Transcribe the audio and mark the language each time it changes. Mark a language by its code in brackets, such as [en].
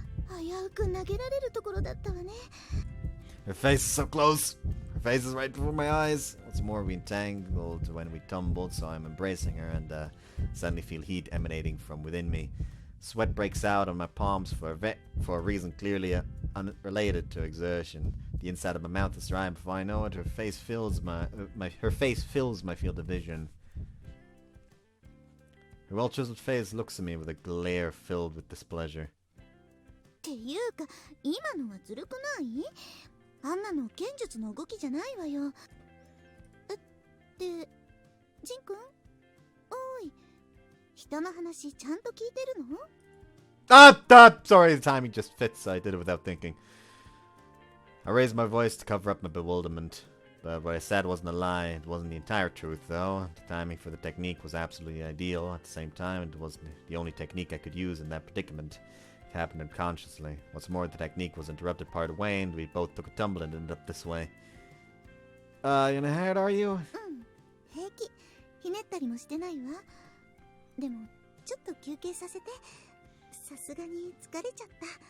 [ja] 危うく投げられるところだったわね。 [en] Her face is so close. Her face is right before my eyes. What's more, we entangled when we tumbled, so I'm embracing her and suddenly feel heat emanating from within me. Sweat breaks out on my palms for a reason clearly unrelated to exertion. The inside of my mouth is dry, and before I know it, her face fills my field of vision. Her well-chiseled face looks at me with a glare filled with displeasure. [ja] っていうか、今のはずるくない？あんなの剣術の動きじゃないわよ。ジンくん？おい、人の話ちゃんと聞いてるの？ [en] Sorry, the timing just fits. I did it without thinking. I raised my voice to cover up my bewilderment. But what I said wasn't a lie. It wasn't the entire truth, though. The timing for the technique was absolutely ideal. At the same time, it wasn't the only technique I could use in that predicament. It happened unconsciously. What's more, the technique was interrupted part way, and we both took a tumble and ended up this way. You in a hurry, are you? [ja] 平気。ひねったりもしてないわ。でも、ちょっと休憩させて。さすがに疲れちゃった。